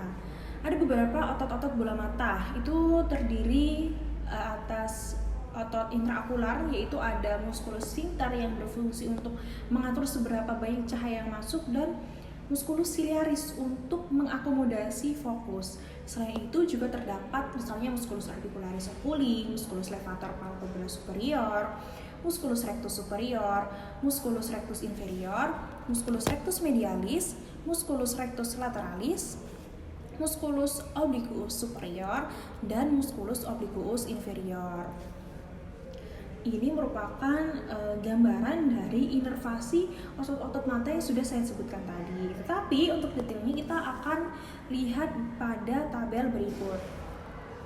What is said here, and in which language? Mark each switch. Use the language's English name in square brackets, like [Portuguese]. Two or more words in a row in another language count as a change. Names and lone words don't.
[Indonesian] Ada beberapa otot-otot bola mata, itu terdiri atas otot intraokular, yaitu ada [Latin] musculus sphincter [Indonesian] yang berfungsi untuk mengatur seberapa banyak cahaya yang masuk, dan [Latin] musculus ciliaris [Indonesian] untuk mengakomodasi fokus. Selain itu juga terdapat misalnya [Latin] musculus articularis oculi, musculus levator palpebra superior, musculus rectus superior, musculus rectus inferior, musculus rectus medialis, musculus rectus lateralis, musculus obliquus superior, dan musculus obliquus inferior. [Indonesian] Ini merupakan gambaran dari inervasi otot-otot mata yang sudah saya sebutkan tadi. Tetapi untuk detailnya kita akan lihat pada tabel berikut.